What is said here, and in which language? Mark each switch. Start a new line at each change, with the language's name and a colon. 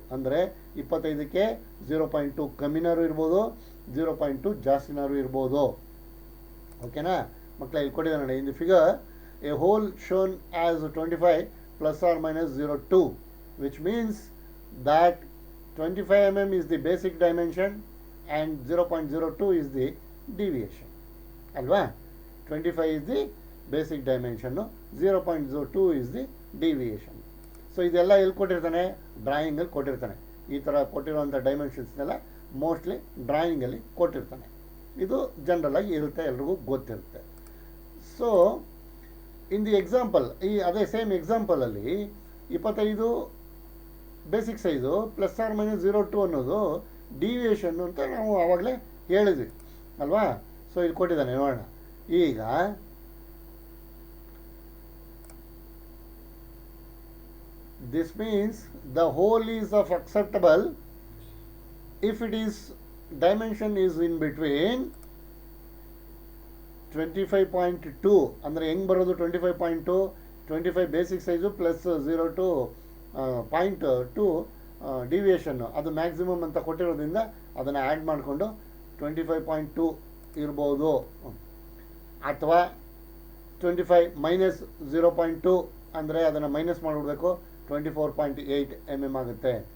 Kannada: ಅಂದರೆ 25ಕ್ಕೆ 0.2 ಕಮ್ಮಿನಾರು ಇರ್ಬೋದು, 0.2 ಜಾಸ್ತಿನಾರು ಇರ್ಬೋದು. ಓಕೆನಾ ಮಕ್ಕಳ? ಇಲ್ಲಿ ಕೊಟ್ಟಿದ್ದಾನೆ ನೋಡಿ,
English: In the figure a hole shown as 25 ±02, which means that 25 mm is the basic dimension and 0.02 is the deviation.
Kannada: ಅಲ್ವಾ?
English: 25 is the basic dimension, 0.02 is the deviation.
Kannada: So ಇದೆಲ್ಲ ಎಲ್ಲಿ ಕೊಟ್ಟಿರ್ತಾನೆ? ಡ್ರಾಯಿಂಗಲ್ಲಿ ಕೊಟ್ಟಿರ್ತಾನೆ. ಈ ಥರ ಕೊಟ್ಟಿರುವಂಥ ಡೈಮೆನ್ಷನ್ಸ್ನೆಲ್ಲ ಮೋಸ್ಟ್ಲಿ ಡ್ರಾಯಿಂಗಲ್ಲಿ ಕೊಟ್ಟಿರ್ತಾನೆ. ಇದು ಜನರಲಾಗಿ ಇರುತ್ತೆ, ಎಲ್ರಿಗೂ ಗೊತ್ತಿರುತ್ತೆ. ಸೊ ಇನ್ ದಿ ಎಕ್ಸಾಂಪಲ್, ಅದೇ ಸೇಮ್ ಎಕ್ಸಾಂಪಲಲ್ಲಿ 25 ಬೇಸಿಕ್ ಸೈಜು ±0.2 ಅನ್ನೋದು ಡಿವಿಯೇಷನ್ ಅಂತ ನಾವು ಆವಾಗಲೇ ಹೇಳಿದ್ವಿ ಅಲ್ವಾ? ಸೊ ಇಲ್ಲಿ ಕೊಟ್ಟಿದ್ದಾನೆ ನೋಡೋಣ.
English: ಈಗ this means the whole is of acceptable if it is dimension is in between 25.2
Kannada: ಅಂದರೆ ಹೆಂಗೆ ಬರೋದು? 25.2 25 ಬೇಸಿಕ್ ಸೈಜು +0.2 ಡಿವಿಯೇಷನ್ನು, ಅದು ಮ್ಯಾಕ್ಸಿಮಮ್ ಅಂತ ಕೊಟ್ಟಿರೋದ್ರಿಂದ ಅದನ್ನು ಆ್ಯಡ್ ಮಾಡಿಕೊಂಡು 25.2 ಇರ್ಬೋದು. ಅಥವಾ 25 -0.2 ಅಂದರೆ ಅದನ್ನು ಮೈನಸ್ ಮಾಡಿಬಿಡ್ಬೇಕು, 24.8 mm ಆಗುತ್ತೆ.